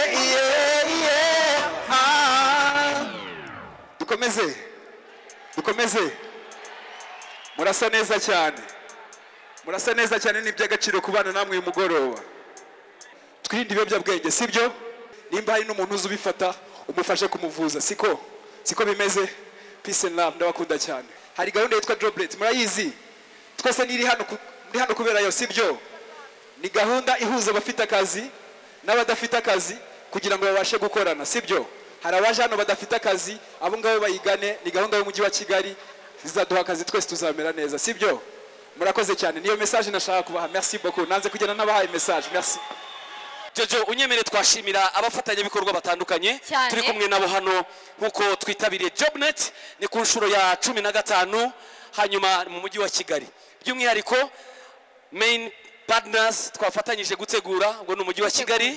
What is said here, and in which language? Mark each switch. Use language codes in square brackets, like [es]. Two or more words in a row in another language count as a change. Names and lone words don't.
[rw] dukomeze murasa neza cyane ni iby'agaciro kubana namwe uyu mugoroba twirinde ibiyobyabwenge sibyo nimba hari n'umuntu uzi ubifata umufashe kumuvuza siko bimeze [en] peace and love [rw] ndabakunda cyane hari gahunda yitwa Joblet murayizi twese niri hano kubera yo sibyo ni gahunda ihuza abafite akazi n'abadafite akazi kugira ngo babashe gukorana sibyo hari abaje hano badafite akazi abo ngabo bayigane ni gahunda y'umujyi wa Kigali zizaduha akazi twese tuzamera neza sibyo murakoze cyane niyo message nashaka kubaha [fr] merci beaucoup [rw] nanze kugenda nabahaye message merci Jojo unyemere twashimira abafatanya bikorwa batandukanye turi kumwe nabo hano nkuko twitabiriye Jobnet ni ku nshuro ya 15 hanyuma mu mujyi wa Kigali by'umwihariko [en] main partners [rw] twafatanyije gutegura ngo no mujyi wa Kigali